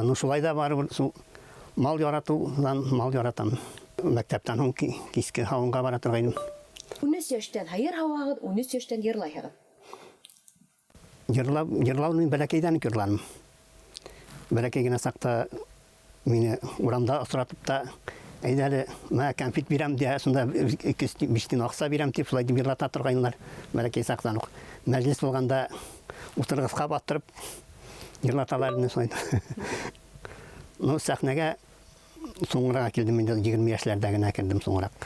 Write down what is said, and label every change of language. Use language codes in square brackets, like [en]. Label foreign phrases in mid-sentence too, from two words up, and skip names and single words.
[ba] Шулай да барыбер шул мал яратыуҙан мал яратам. Мәктәптән һуң киске һауынға бара торғайным. 13 йәштән һыйыр һауағыҙ, 13 йәштән йырлайһығыҙ. Йырлауны бәләкәйҙән йырланым. Бәләкәй генә саҡта мине урамда осратып та Әйдәле, мә конфет бирәм дия, сонда биштен акса бирәм дип, шулай дип йырлата торганнар. Бәләкәй саксан ук. Мәҗлес булганда утыргызга батырып йырлаталар инде шулай. Ну, сәхнәгә соңрак килдем инде, 20 яшьләрдә генә килдем соңрак.